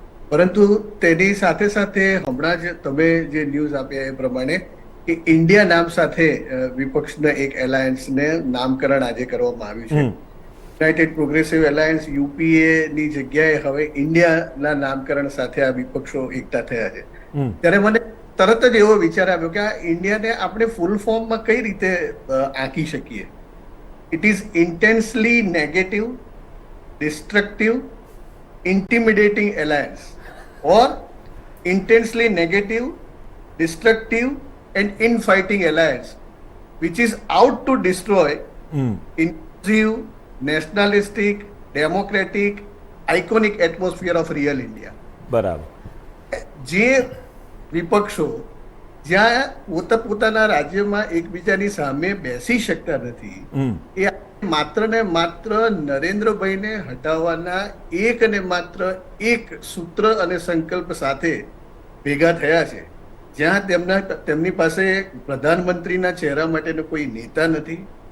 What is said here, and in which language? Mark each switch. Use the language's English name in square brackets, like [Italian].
[Gujarati] પરંતુ તેની સાથે હમણાં જ તમે જે ન્યૂઝ આપ્યા એ પ્રમાણે કે ઇન્ડિયા નામ સાથે વિપક્ષના એક એલાયન્સને નામકરણ આજે કરવામાં આવ્યું છે. યુનાઇટેડ પ્રોગ્રેસિવ એલાયન્સ યુપીએ ની જગ્યાએ હવે ઇન્ડિયાના નામકરણ સાથે આ વિપક્ષો એકઠા થયા છે. ત્યારે મને તરત જ એવો વિચાર આવ્યો કે આ ઇન્ડિયાને આપણે ફૂલ ફોર્મમાં કઈ રીતે આંકી શકીએ. [English] It is intensely negative, destructive, intimidating alliance, or intensely negative, destructive, and infighting alliance, which is out to destroy inclusive, nationalistic, democratic, iconic atmosphere of real India. [Gujarati] બરાબર. જે વિપક્ષો જ્યાં પોતાના રાજ્યમાં એકબીજાની સામે બેસી શકતા નથી, એ માત્ર ને માત્ર નરેન્દ્રભાઈને હટાવવાના એક અને માત્ર એક સૂત્ર અને સંકલ્પ સાથે ભેગા થયા છે, જ્યાં તેમની પાસે પ્રધાનમંત્રીના ચહેરા માટેનો કોઈ નેતા નથી,